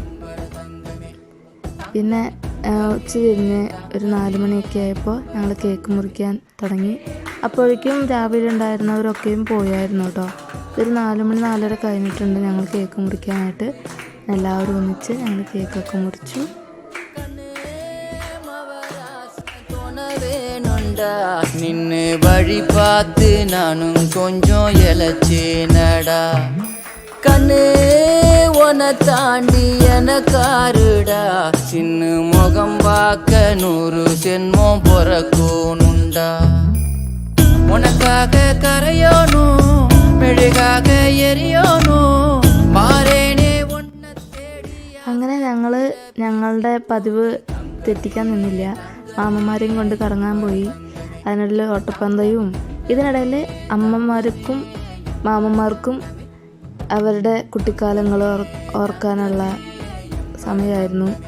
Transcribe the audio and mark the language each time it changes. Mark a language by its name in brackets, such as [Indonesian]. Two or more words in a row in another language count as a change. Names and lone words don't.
[Malayalam] പിന്നെ ഉച്ച കഴിഞ്ഞ് ഒരു 4 മണിയൊക്കെ ആയപ്പോൾ ഞങ്ങൾ കേക്ക് മുറിക്കാൻ തുടങ്ങി. അപ്പോഴേക്കും രാവിലെ ഉണ്ടായിരുന്നവരൊക്കെയും പോയായിരുന്നു കേട്ടോ. ഒരു 4 മണി 4:30 കഴിഞ്ഞിട്ടുണ്ട് ഞങ്ങൾ കേക്ക് മുറിക്കാനായിട്ട്. എല്ലാവരും ഒന്നിച്ച് ഞങ്ങൾ കേക്കൊക്കെ മുറിച്ചു. [Tamil] நின்னு வழி பார்த்து நானும் கொஞ்சம் இழைச்சேனடா. கண்ணு உன தாண்டி எனக்காருடா சின்ன முகம் பார்க்க 100 ஜென்மம் பொறக்கூனுண்டா. உனக்காக கரையோனும் மெழுகாக எரியோனும் மாறேனே உன்னை தேடி. [Malayalam] അങ്ങനെ ഞങ്ങളുടെ പതിവ് തെറ്റിക്കാൻ നിന്നില്ല. മാമന്മാരെയും കൊണ്ട് കറങ്ങാൻ പോയി. അതിനിടയിൽ ഓട്ടപ്പന്തയും. ഇതിനിടയിൽ അമ്മമാർക്കും മാമന്മാർക്കും അവരുടെ കുട്ടിക്കാലങ്ങൾ ഓർക്കാനുള്ള സമയമായിരുന്നു.